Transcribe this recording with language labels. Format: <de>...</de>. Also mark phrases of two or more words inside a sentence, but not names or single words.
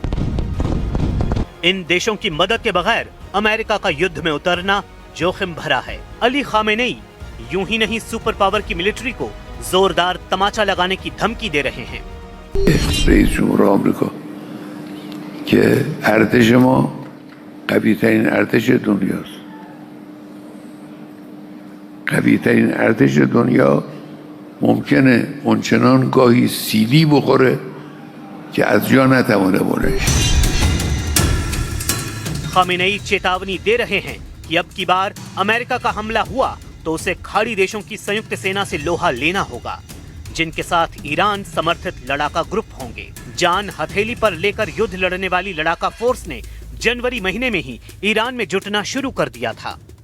<hi>इन देशों की मदद के बगैर अमेरिका का युद्ध में उतरना जोखिम भरा है। अली खामेनेई यूं ही नहीं सुपर पावर की मिलिट्री को जोरदार तमाचा लगाने की धमकी दे रहे हैं।</hi> <fa>رئیس جمهور آمریکا که ارتش ما قوی ترین ارتش دنیاست. قوی ترین ارتش دنیا ممکنه اونچنان گاهی سیلی بخوره که از جا نتوانه بلنش.</fa> <hi>खामेनेई चेतावनी दे रहे हैं कि अब की बार अमेरिका का हमला हुआ तो उसे खाड़ी देशों की संयुक्त सेना से लोहा लेना होगा, जिनके साथ ईरान समर्थित लड़ाका ग्रुप होंगे। जान हथेली पर लेकर युद्ध लड़ने वाली लड़ाका फोर्स ने जनवरी महीने में ही ईरान में जुटना शुरू कर दिया था।</hi>